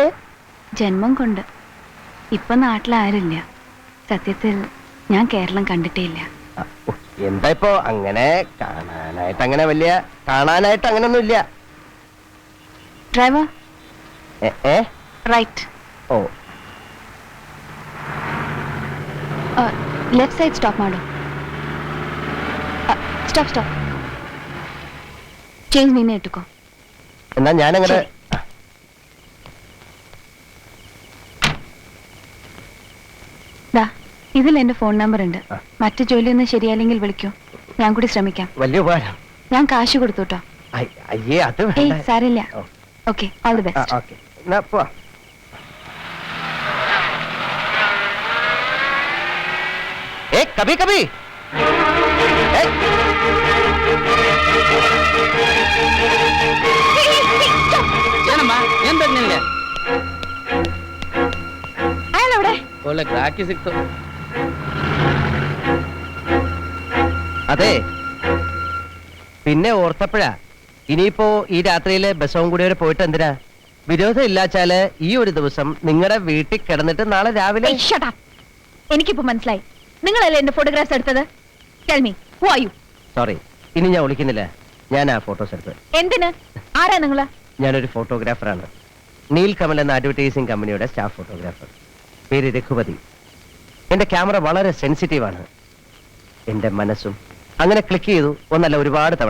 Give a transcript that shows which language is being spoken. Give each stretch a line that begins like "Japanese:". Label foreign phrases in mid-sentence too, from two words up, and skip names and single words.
Malayalam: ജന്മം കൊണ്ട്. ഇപ്പൊ നാട്ടിലാരില്ല. സത്യത്തിൽ ഞാൻ കേരളം കണ്ടിട്ടേ ഇല്ല. എന്താ ഇപ്പോ അങ്ങനെ കാണാനായിട്ട് അങ്ങനെയൊന്നും ഇല്ല. ഡ്രൈവർ ഏ റൈറ്റ്. ഓ
Kannada: ಲೆಫ್ಟ್ ಸೈಡ್ ಸ್ಟಾಪ್ ಮಾಡು. ಸ್ಟಾಪ್ ಸ್ಟಾಪ್. ಚೇಂಜ್ ನೀನೇ ಇಟ್ಟುಕೋ.
Malayalam: എന്നാ ഞാനങ്ങനെ ദാ ഇതിൽ എന്റെ ഫോൺ നമ്പർ ഉണ്ട്. മറ്റു ജോലിയൊന്നും ശരിയായില്ലെങ്കിൽ വിളിക്കൂ, ഞാൻ കൂടി ശ്രമിക്കാം. വലിയ ഉപകാരം. ഞാൻ കാശ് കൊടുത്തു കേട്ടോ. അയ്യേ അത് ഏയ് വേണ്ട. സാരില്ല. ഓ.
English: okay, all the best.
Malayalam: ഓക്കെ എന്നാ പോവാ. ഏ
Hindi: कभी कभी
Kannada: ಏನಮ್ಮ ಏನ್ ಬೇಕು ನಿನ್ಗೆ?
Malayalam: അയാളെവിടെ?
Kannada: ಒಳ್ಳೆ ಗ್ರಾಹಕಿ ಸಿಕ್ತು.
Malayalam: അതെ പിന്നെ ഓർത്തപ്പോഴാ ഇനിയിപ്പോ ഈ രാത്രിയില് ബസവും കൂടി വരെ പോയിട്ട് എന്തിനാ? വിരോധം ഇല്ലാച്ചാല് ഈ ഒരു ദിവസം നിങ്ങളുടെ വീട്ടിൽ കിടന്നിട്ട് നാളെ രാവിലെ. ഏയ്,
English: shut up.
Malayalam: എനിക്കിപ്പോ മനസ്സിലായി, നിങ്ങളല്ലേ എന്റെ ഫോട്ടോഗ്രാഫ്സ് എടുത്തത്.
English: Tell me, who are you?
Malayalam: സോറി, ഇനി ഞാൻ വിളിക്കുന്നില്ല. ഞാൻ ആ ഫോട്ടോസ് എടുത്ത്. എന്തിന്? ആരാ നിങ്ങള്? ഞാനൊരു ഫോട്ടോഗ്രാഫറാണ്. നീൽ കമൽ എന്ന അഡ്വർടൈസിംഗ് കമ്പനിയുടെ സ്റ്റാഫ് ഫോട്ടോഗ്രാഫർ. പേര് രഘുപതി. എന്റെ ക്യാമറ വളരെ സെൻസിറ്റീവാണ്. എന്റെ മനസ്സും അങ്ങനെ ക്ലിക്ക് ചെയ്തു ഒന്നല്ല ഒരുപാട് തവണ.